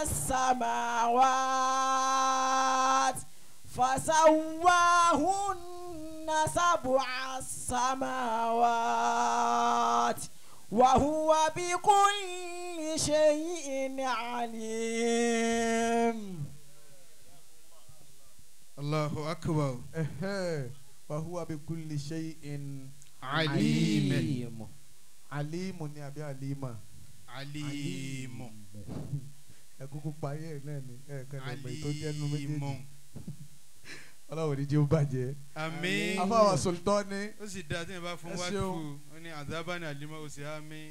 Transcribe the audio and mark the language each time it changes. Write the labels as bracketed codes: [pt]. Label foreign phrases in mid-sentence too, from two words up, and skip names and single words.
[ar] السماوات وهو بكل شيء عليم. الله أكبر. وهو بكل شيء عليم. [yo] alimu ni àbí alima. alimu. ẹ kúkú parí ẹ náà ni ẹ kàn lè mọ̀ tó jẹ́ nu méjèèjì. alimu. Ọlọ́run ní jẹ́ ó bàjẹ́. àmín. afáwà Sultani. ó sì dáa tí yẹn bá fún wá fún ó ní àdábàní àlímọ́ ó sì àmín.